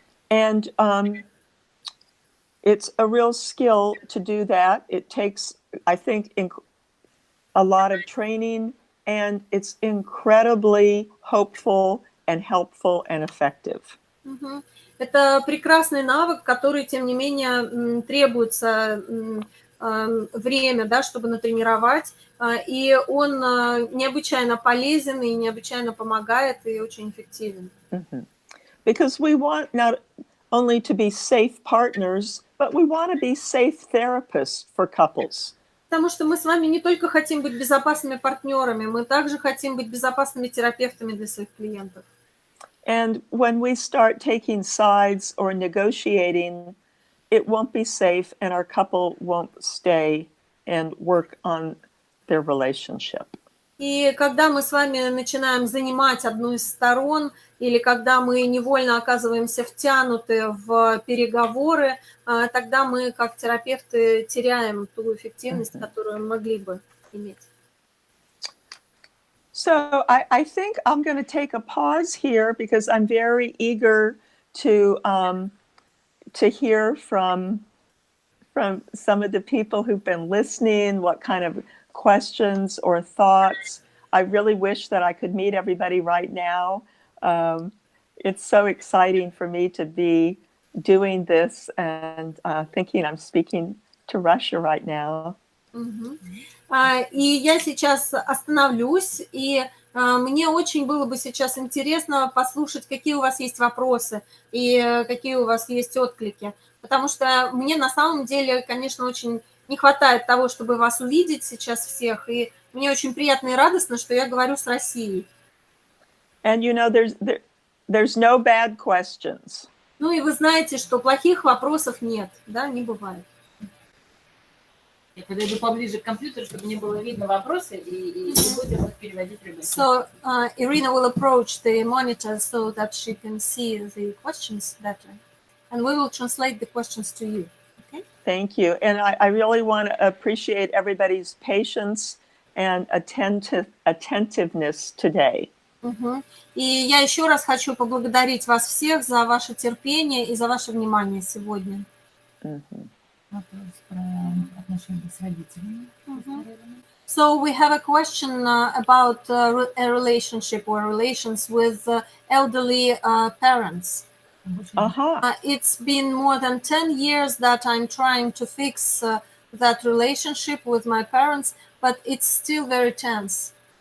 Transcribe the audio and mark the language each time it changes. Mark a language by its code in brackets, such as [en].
[en] And it's a real skill to do that. It takes, I think, a lot of training, and it's incredibly hopeful and helpful and effective. [ru] Это прекрасный навык, который, тем не менее, требуется время, да, чтобы натренировать, и он необычайно полезен и необычайно помогает и очень эффективен. [en] Because we want not only to be safe partners, but we want to be safe therapists for couples. [ru] Потому что мы с вами не только хотим быть безопасными партнерами, мы также хотим быть безопасными терапевтами для своих клиентов. [en] And when we start taking sides or negotiating, it won't be safe and our couple won't stay and work on their relationship. [ru] И когда мы с вами начинаем занимать одну из сторон, или когда мы невольно оказываемся втянуты в переговоры, тогда мы, как терапевты, теряем ту эффективность, которую могли бы иметь. [en] So I think I'm going to take a pause here because I'm very eager to hear from some of the people who've been listening, what kind of questions or thoughts. I really wish that I could meet everybody right now. It's so exciting for me to be doing this and thinking I'm speaking to Russia right now. [ru] И я сейчас остановлюсь, и мне очень было бы сейчас интересно послушать, какие у вас есть вопросы и какие у вас есть отклики, потому что мне на самом деле, конечно, очень не хватает того, чтобы вас увидеть сейчас всех, и мне очень приятно и радостно, что я говорю с Россией. [en] And you know, there's no bad questions. [ru] Ну и вы знаете, что плохих вопросов нет, да, не бывает. Я подойду поближе к компьютеру, чтобы не было видно вопросы, и будем их переводить Ребекке. [en] So Irina will approach the monitor so that she can see the questions better, and we will translate the questions to you. Okay? Thank you, and I really want to appreciate everybody's patience and attentiveness today. [ru] И я еще раз хочу поблагодарить вас всех за ваше терпение и за ваше внимание сегодня. Вопрос про отношения с родителями. [en] So we have a question about a relationship or relations with elderly parents. It's been more than 10 years that I'm trying to fix that relationship with my parents, but it's still very tense.